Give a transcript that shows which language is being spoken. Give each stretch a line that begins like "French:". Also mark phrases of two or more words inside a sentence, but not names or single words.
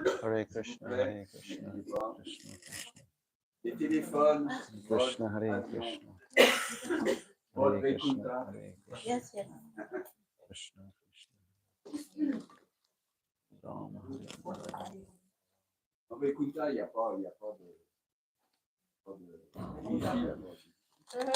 Sanskrit: Hare Krishna, Hare Krishna, Krishna Krishna.
French: Les téléphones.
Sanskrit: Krishna, Hare Krishna. Hare Krishna, Hare Krishna.
English: Yes, yes.
Sanskrit: Krishna Krishna. Rama, Hare.
French: Non mais écoute là, il n'y a pas de... Wifi là-bas.